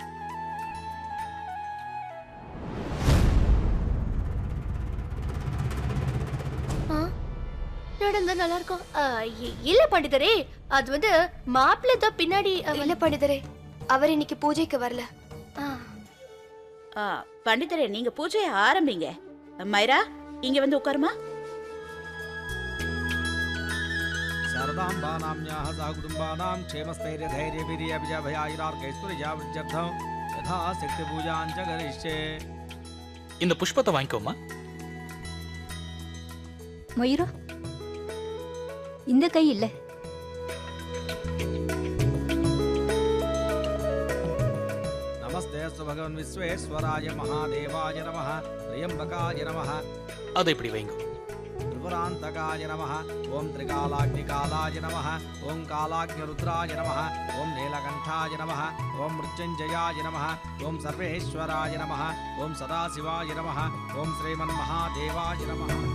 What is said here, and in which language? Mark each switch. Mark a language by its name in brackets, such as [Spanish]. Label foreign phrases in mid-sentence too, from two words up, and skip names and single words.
[Tamil] நடந்தா நல்லா இருக்கும். இல்ல பண்டிதரே, அது வந்து மாப்பிள்ளை தான் பின்னாடி. இல்ல பண்டிதரே, அவர் இன்னைக்கு பூஜைக்கு வரல. பண்டிதரே, நீங்க பூஜையை ஆரம்பிங்க. மைரா, இங்க வந்து உட்காருமா. [Sanskrit] शारदाम्बानाम्याः सह कुटुम्बानां क्षेमस्थैर्यधैर्यवीर्याभिजाभयायुरार्कैश्वर्यावृद्ध्यर्थं यथा शक्तिपूजां च करिष्ये. [Tamil] இந்த புஷ்பத்தை வாங்கிக்கோமா. மயூரா, இந்த கை இல்ல. [Sanskrit] नमस्ते भगवन् विश्वेश्वराय महादेवाय नमः. त्र्यम्बकाय नमः. [Tamil] அதை இப்படி வைங்க. [Sanskrit] त्रिपुरान्तकाय नमः. ओम त्रिकालाग्निकालाय नमः. ओम कालाग्निरुद्राय नमः. ओम नीलकण्ठाय नमः. ओम मृत्युञ्जयाय नमः. ओम सर्वेश्वराय नमः. ओम सदाशिवाय नमः. ओम श्रीमन्महादेवाय नमः.